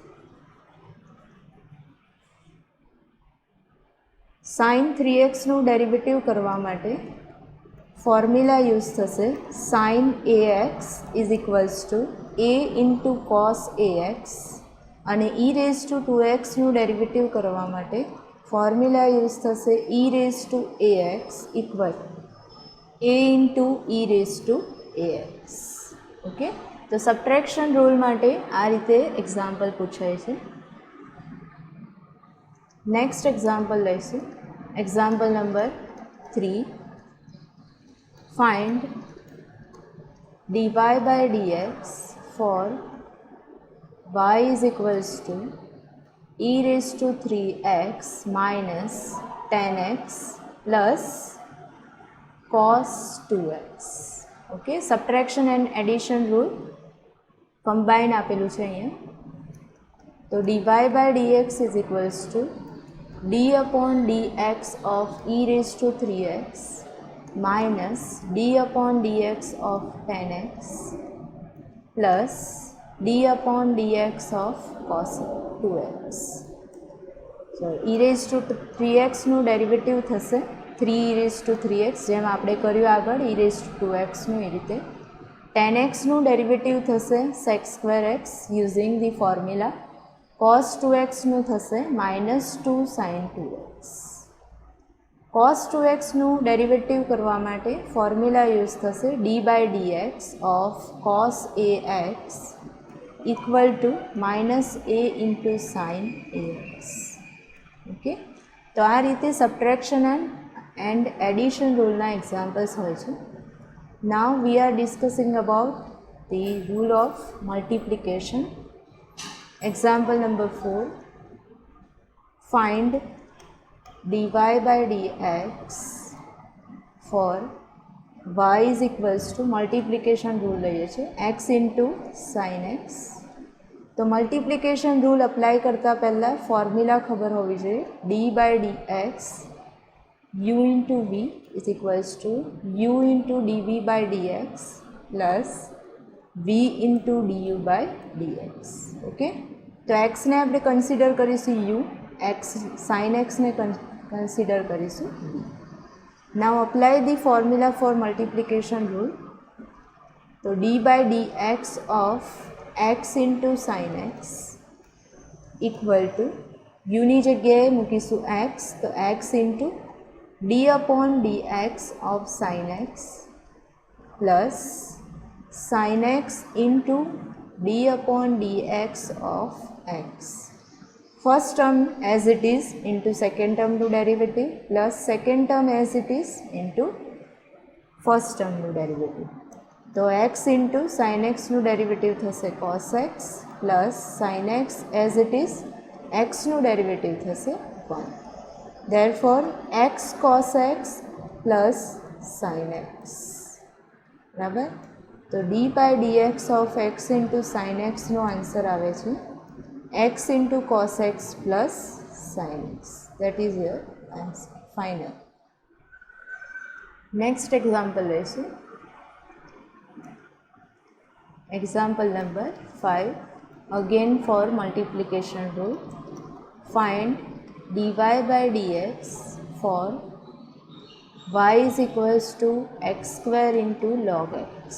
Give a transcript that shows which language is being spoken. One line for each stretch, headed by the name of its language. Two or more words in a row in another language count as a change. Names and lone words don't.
English: sine 3xનું derivative
Gujarati: કરવા માટે
English: formula use થશે sine ax is equals to a into cos ax અને e raise to 2xનું derivative
Gujarati: કરવા માટે
English: formula use થશે e raise to ax equal a into e raise to ax.
Gujarati: ઓકે, તો
English: subtraction rule
Gujarati: માટે આ રીતે એક્ઝામ્પલ પૂછાય છે.
English: next example
Gujarati: લઈશું.
English: Example number 3. ફાઇન્ડ dy by dx for y is equals to e raised to 3x minus 10x plus cos 2x.
Gujarati: ઓકે,
English: subtraction and addition rule combine
Gujarati: આપેલું છે અહીંયા.
English: તો dy by dx is equals to d upon dx of e raised to 3x minus d upon dx of 10x plus d upon dx of cos 2x. So e raised to 3xનું ડેરિવેટિવ થશે 3 e raised to 3x,
Gujarati: જેમ આપણે કર્યું આગળ
English: e raised to 2xનું એ રીતે. 10xનું ડેરિવેટિવ થશે sec²x using the formula. cos 2xનું થશે -2 sin 2x. cos 2xનું ડેરિવેટિવ
Gujarati: કરવા માટે
English: formula use થશે d by dx of cos ax equal to -a into sin ax.
Gujarati: ઓકે, તો આ રીતે
English: subtraction and addition ruleના examples
Gujarati: હોય છે.
English: Now we are discussing about the rule of multiplication. Example number 4. Find dy by dx for y is equals to multiplication rule
Gujarati: લઈએ છીએ
English: x into sin x.
Gujarati: તો
English: multiplication rule apply
Gujarati: કરતાં પહેલાં ફોર્મ્યુલા ખબર હોવી જોઈએ.
English: d by dx u into v is equals to u into dv by dx plus v into du by dx.
Gujarati: ઓકે, તો એક્સને આપણે કન્સિડર કરીશું u,
English: x sine xને
Gujarati: કન્સિડર કરીશું v.
English: Now apply the formula for multiplication rule. તો d by dx of x into sin x equal to uની
Gujarati: જગ્યાએ મૂકીશું
English: x, તો x into d upon dx of sin x plus sin x into d upon dx of x. First term as it is into second term to derivative plus second term as it is into first term to derivative. તો x into sin xનું ડેરિવેટિવ થશે cos x plus sin x as it is xનું ડેરિવેટિવ થશે 1. Therefore x cos x plus sin x. બરાબર, તો d by dx of x into sin xનો આન્સર
Gujarati: આવે છે
English: x into cos x plus sin x. That is your answer final. Next example લઈશું. Example number 5. Again for multiplication rule. Find dy by dx for y is equals to x square into log x.